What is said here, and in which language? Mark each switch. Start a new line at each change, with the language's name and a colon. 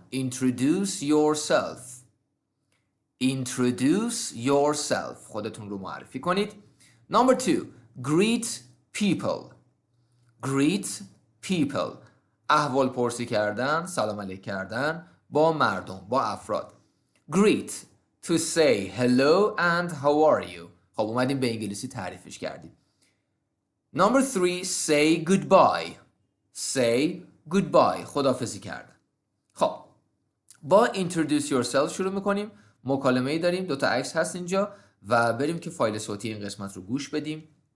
English: Introduce yourself. Introduce yourself.
Persian: خودتون رو معرفی کنید.
English: Number 2. Greet people. Greet people.
Persian: احوال پرسی کردن، سلام علیک کردن با مردم، با افراد.
English: Greet. To say hello and how are you.
Persian: خب اومدیم به انگلیسی تعریفش کردیم.
English: Number 3. Say goodbye. Say goodbye.
Persian: خداحافظی کردن. خب با introduce yourself شروع میکنیم. مکالمه‌ای داریم، 2 تا عکس هست اینجا و بریم که فایل صوتی این قسمت رو گوش بدیم.